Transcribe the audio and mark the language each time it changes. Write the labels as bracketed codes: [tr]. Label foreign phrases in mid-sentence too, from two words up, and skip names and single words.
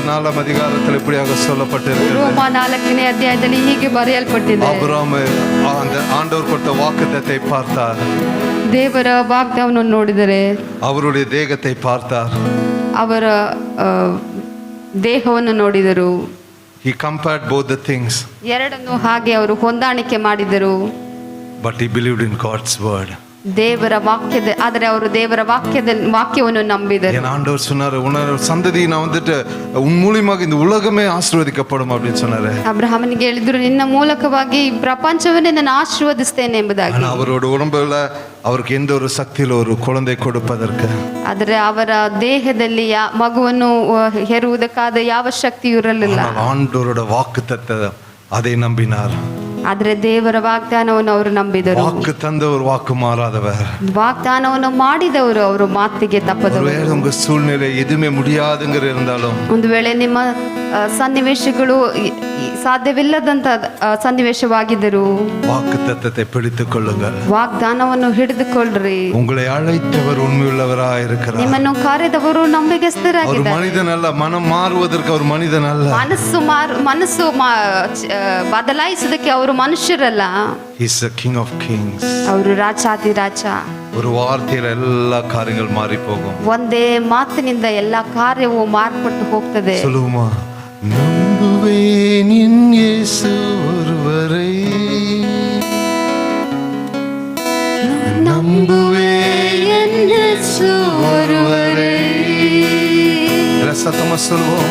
[ta] அதிகாரத்தில் இப்படியாக சொல்லப்பட்டிருக்கிறது. [kn] ರೋಮ 4ನೇ ಅಧ್ಯಾಯದಲ್ಲಿ ಹೀಗೆ ಬರೆಯಲ್ಪಟ್ಟಿದೆ. [ta] ஆபிரகாம் அந்த ஆண்டவர் கொடுத்த வாக்குத்தத்தை பார்த்தார். [kn] ದೇವರ ವಾಗ್ದಾನವನ್ನು ನೋಡಿದರೆ [ta] அவருடைய தேகத்தை பார்த்தார். [kn] ಅವರ ದೇಹವನ್ನು ನೋಡಿದರು. [en] He compared both the things. [kn] ಎರಡನ್ನು ಹಾಗೆ ಅವರು ಹೊಂದಾಣಿಕೆ ಮಾಡಿದರು. [en] But he believed in God's word. [kn] ದೇವರ ವಾಕ್ಯದ ಆದರೆ ಅವರು ದೇವರ ವಾಕ್ಯವನ್ನು ನಂಬಿದರು. [ta] என் ஆண்டவர் சொன்னாரு, உன்னோட சந்ததி நான் வந்துட்டு உன் மூலியமாக இந்த உலகமே ஆசீர்வதிக்கப்படும் அப்படின்னு சொன்னாரு. [kn] ಅಬ್ರಹಾಮನಿಗೆ ಹೇಳಿದ್ರು, ನಿನ್ನ ಮೂಲಕವಾಗಿ ಈ ಪ್ರಪಂಚವನ್ನೇ ನಾನು ಆಶೀರ್ವದಿಸ್ತೇನೆ ಎಂಬುದಾಗಿ. [ta] ஆனா அவரோட உடம்புல அவருக்கு எந்த ஒரு சக்தியில ஒரு குழந்தை கொடுப்பதற்கு, [kn] ಆದರೆ ಅವರ ದೇಹದಲ್ಲಿ ಮಗುವನ್ನು ಹೆರುವುದಕ್ಕಾದ ಯಾವ ಶಕ್ತಿಯೂ ಇರಲಿಲ್ಲ. [ta] ஆண்டவரோட வாக்குத்தத்தம் அதை நம்பினார். [kn] ಆದರೆ ದೇವರ ವಾಗ್ದಾನವನ್ನು ಅವರು ನಂಬಿದರು. [ta] வாக்கு தந்தவர் வாக்கு மாறாதவர். [kn] ವಾಗ್ದಾನವನ್ನು ಮಾಡಿದವರು ಅವರು ಮಾತಿಗೆ ತಪ್ಪದವರು. [ta] ஒருவேளை உங்க சூழ்நிலை எதுவுமே முடியாதுங்கிற இருந்தாலும், [kn] ಒಂದು ವೇಳೆ ನಿಮ್ಮ ಸನ್ನಿವೇಶಗಳು ಸಾಧ್ಯವಿಲ್ಲದಂತ ಸನ್ನಿವೇಶವಾಗಿದ್ದರು, [ta] வாக்கு தத்தத்தை பிடித்துக் கொள்ளுங்கள். [kn] ವಾಗ್ದಾನವನ್ನು ಹಿಡಿದುಕೊಳ್ಳ್ರಿ. [ta] உங்களை அழைத்தவர் உண்மையுள்ளவராய் இருக்கிறார். [kn] ನಿಮ್ಮನ್ನು ಕರೆದವರು அவர் ನಂಬಿಗಸ್ತರಾಗಿದ್ದಾರೆ. [ta] மனிதன் அல்ல, மனம் மாறுவதற்கு அவர் மனிதன் அல்ல. [kn] ಮನಸ್ಸು ಬದಲಾಯಿಸೋದಕ್ಕೆ ಅವರು ಮನುಷ್ಯರಲ್ಲ. [en] He is the King of Kings. [kn] ಅವರು ರಾಜಾಧಿರಾಜ. [ta] ஒரு வார்த்தையில எல்லா காரியங்கள் மாறி போகும். [kn] ಒಂದೇ ಮಾತಿನಿಂದ ಎಲ್ಲಾ ಕಾರ್ಯವು ಮಾರ್ಪಟ್ಟು ಹೋಗ್ತದೆ. [ta] சொல்லுமா, நம்புவேன் என் இயேசு ஒருவரை, நம்புவேன் என் இயேசு ஒருவரை. சத்தமா சொல்லுவோம்,